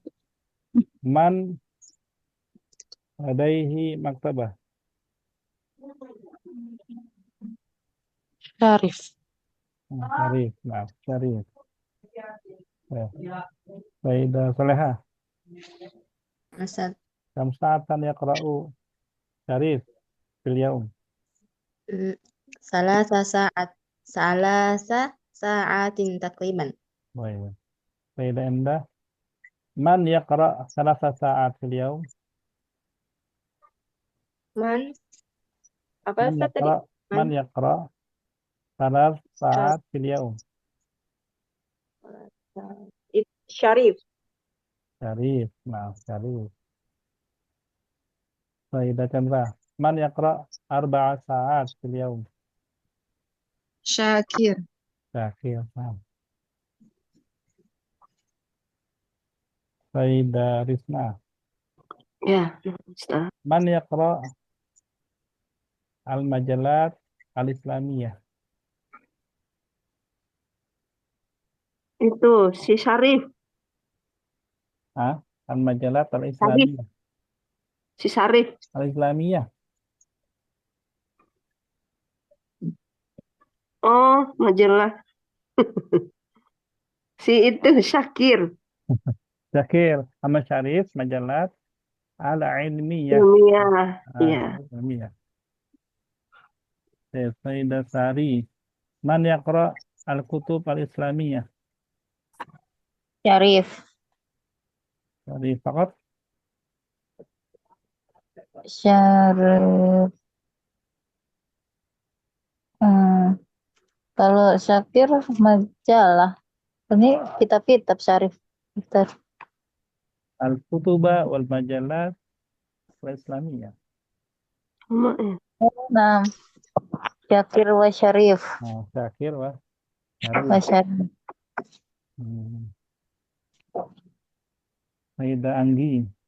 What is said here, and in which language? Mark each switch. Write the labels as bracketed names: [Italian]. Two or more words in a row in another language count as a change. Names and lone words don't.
[Arabic] من لديه مكتبة. Syarif. [Indonesian] Syarif. Maaf, Syarif. Sayyidah Soleha. Ustaz. [Arabic] كم ساعة يقرأ شريف في اليوم. ثلاث ساعات تقريبا. [Indonesian] Baik. Sayyidah Endah. [Arabic] من يقرأ ثلاث ساعات في اليوم. [Indonesian] Man apa Ustaz tadi? [Arabic] من يقرأ ثلاث ساعات في اليوم. Syarif. [Indonesian] Syarif. Maaf, Syarif. Sayyidah Chandra. [Arabic] من يقرأ أربع ساعات في اليوم. Syakir. [Indonesian] Syakir. Nah. Sayyidah Rizna. Ya, Ustaz. [Arabic] من يقرأ المجلات الإسلامية. [Indonesian] Itu si Syarif. [Arabic] Al-majalat [Indonesian] Syarif. [Arabic] al-islamiyah. [Indonesian] Si Syarif. [Arabic] Al-islamiyah. [Indonesian] Oh, majalah. Si itu Syakir. Syakir. Sama Syarif, [Arabic] مجلات العلمية. [Indonesian] Ilmiah. Iya. Ilmiyah. Sayyidah Sari. [Arabic] من يقرأ الكتب الإسلامية. Syarif. Syarif fakat. Syarif. [Indonesian] Kalau Syakir majalah. Ini kitab-kitab Syarif. Kitab. [Arabic] الكتب والمجلات الإسلامية. [Indonesian] Sama ya. Nah, Syakir wa Syarif. Nah, Syakir wa Wa Syarif. Sayyidah Anggi.